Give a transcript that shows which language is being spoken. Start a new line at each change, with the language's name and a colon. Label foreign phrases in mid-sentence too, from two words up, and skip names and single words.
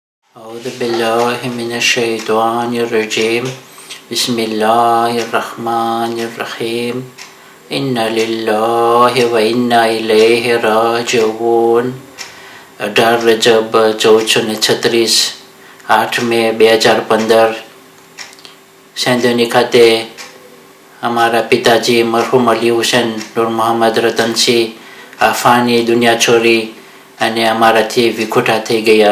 Arabic: أعوذ بالله من الشيطان الرجيم بسم الله الرحمن الرحيم إنا لله وإنا إليه راجعون
Gujarati: 18 રજબ 1436 8 મે 2015 સેંધોની ખાતે અમારા પિતાજી મરહુમ અલી હુસૈન નૂર મોહમ્મદ રતનસિંહ આફાની દુનિયા છોડી અને અમારાથી વિખૂટા થઈ ગયા.